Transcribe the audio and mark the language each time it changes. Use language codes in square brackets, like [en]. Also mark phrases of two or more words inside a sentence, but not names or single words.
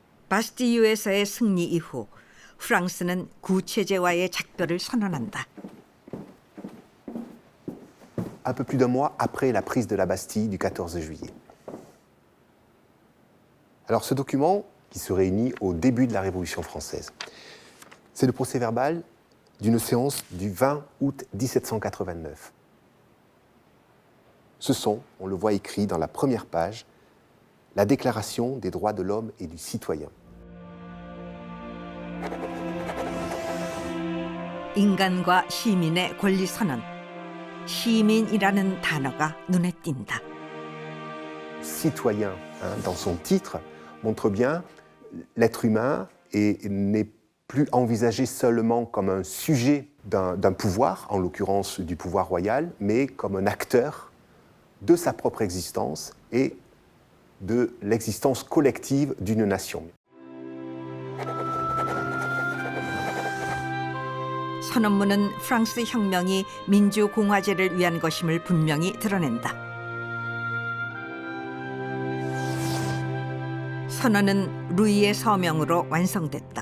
[ko] 바스티유에서의 승리 이후 프랑스는 구체제와의 작별을 선언한다. [fr] Un peu plus d'un mois après la prise de la Bastille du 14 juillet. Alors ce document, qui se réunit au début de la Révolution française, c'est le procès-verbal d'une séance du 20 août 1789. Ce sont, on le voit écrit dans la première page, la Déclaration des droits de l'homme et du citoyen. [ko] 인간과 시민의 권리 선언. 시민이라는 단어가 눈에 띈다. [fr] Citoyen, dans son titre, montre bien l'être humain et n'est plus envisagé seulement comme un sujet d'un pouvoir, en l'occurrence du pouvoir royal, mais comme un acteur de sa propre existence et de l'existence collective d'une nation. [ko] 선언문은 프랑스 혁명이 민주공화제를 위한 것임을 분명히 드러낸다. 선언은 루이의 서명으로 완성됐다.